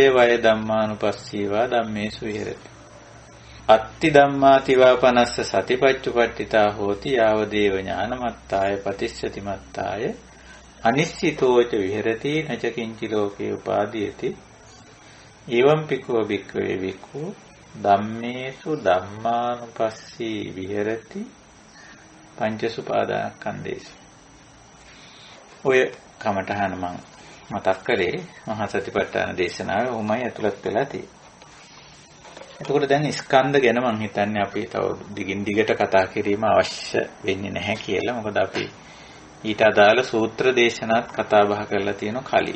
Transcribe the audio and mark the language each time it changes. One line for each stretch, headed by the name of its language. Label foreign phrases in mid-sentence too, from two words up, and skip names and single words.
Pali: වය ධම්මානුපස්සීවා ධම්මේසු විහෙරති අත්ති ධම්මාතිවා පනස්ස සතිපච්චුපට්ඨිතා හෝති යාව දේව ඥානමත්තාය පතිස්සති මත්තාය අනිශ්චිතෝච විහෙරති නච කිංචි ලෝකේ උපාදීයති එවං පිකෝ බික්ඛවේ බික්ඛු ධම්මේසු ධම්මානුපස්සී විහෙරති පංචසුපාදානස්කන්ධේසු.
Sinhala: ඔය කමඨහන මම මතක් කරේ මහා සතිපට්ඨාන දේශනාවේ උමයි ඇතුළත් වෙලා තියෙන්නේ. එතකොට දැන් ස්කන්ධ ගැන මම හිතන්නේ අපි තව දිගින් දිගට කතා කිරීම අවශ්‍ය වෙන්නේ නැහැ කියලා. මොකද අපි ඊට අදාළ සූත්‍ර දේශනාත් කතා බහ කරලා තියෙනවා කලින්.